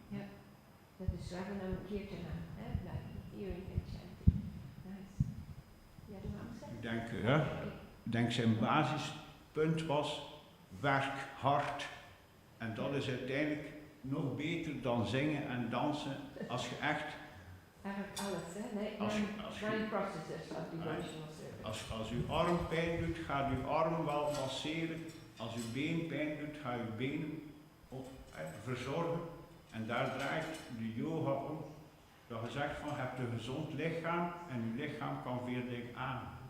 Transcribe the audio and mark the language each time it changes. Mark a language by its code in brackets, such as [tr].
[nl] Ja, dat is Raghunam Kirtana, [en] hearing and chanting. [nl] Nice. Ja, de man zegt? Ik denk zijn basispunt was werk hard. En dat is uiteindelijk nog beter dan zingen en dansen als je echt... Eigenlijk alles, hè? [en] Nee, nine processes of devotional service. [nl] Als je arm pijn doet, gaat je arm wel masseren. Als je been pijn doet, ga je benen verzorgen. En daar draait de yoga om. Dat je zegt van, je hebt een gezond lichaam en je lichaam kan veel dingen aan.